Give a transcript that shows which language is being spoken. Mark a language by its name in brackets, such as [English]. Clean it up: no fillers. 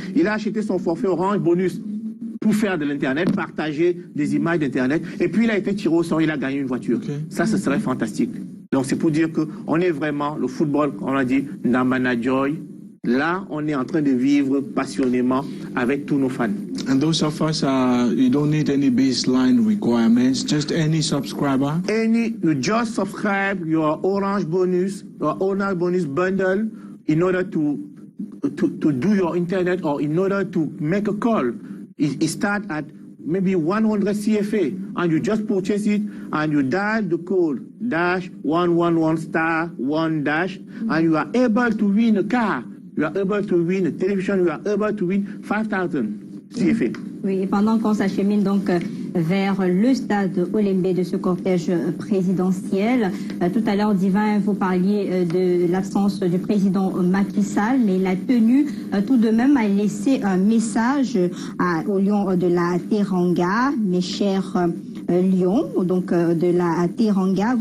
[French] Il a acheté son forfait Orange Bonus pour faire de l'Internet, partager des images d'Internet. Et puis, il a été tiré au sort, il a gagné une voiture. Ça, ce serait fantastique. Donc, c'est pour dire qu'on est vraiment, le football, on a dit, Ndamana Joy. Là, on est en train de vivre passionnément avec tous nos fans. [English] And those of us, you don't need any baseline requirements, just any subscriber? You just subscribe your Orange Bonus bundle in order to do your internet or in order to make a call. It starts at maybe 100 CFA and you just purchase it and you dial the code *111*1# and you are able to win a car. You are able to win a television, you are able to win 5,000 CFA. [French] Oui, et pendant qu'on s'achemine donc vers le stade Olembe de ce cortège présidentiel, tout à l'heure, Divin, vous parliez de l'absence du président Macky Sall, mais il a tenu tout de même à laisser un message aux Lions de la Teranga, mes chers Lions, donc de la Teranga.